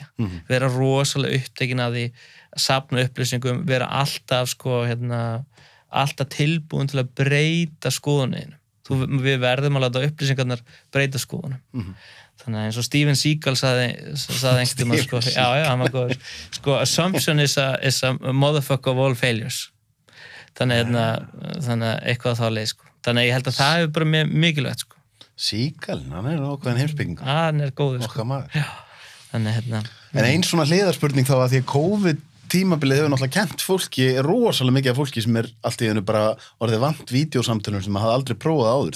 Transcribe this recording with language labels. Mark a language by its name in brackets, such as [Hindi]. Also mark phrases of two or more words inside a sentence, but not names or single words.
[Icelandic] Vera rosalega upptekin af því að safna upplýsingum, vera alltaf alltaf tilbúin til að breyta skoðunum. Við verðum að láta upplýsingarnar breyta skoðunum. Þannig að eins og Steven Seagal sagði einhvern tímann, já, hann var góður, [English] assumption is a motherfucker of all failures. [Icelandic] Þannig eitthvað þá leið, Þannig að ég held að það hefur bara mikilvægt, Seagal, hann ákveðin heimspekingur. Hann góður, Okkar maður. Já, þannig En ein svona hliðarspurning þá að því að COVID-tímabilið hefur náttúrulega kennt fólki, rosalega mikið af fólki sem allt í einu bara orðið vant vídeósamtölum sem maður hafði aldrei prófað áður.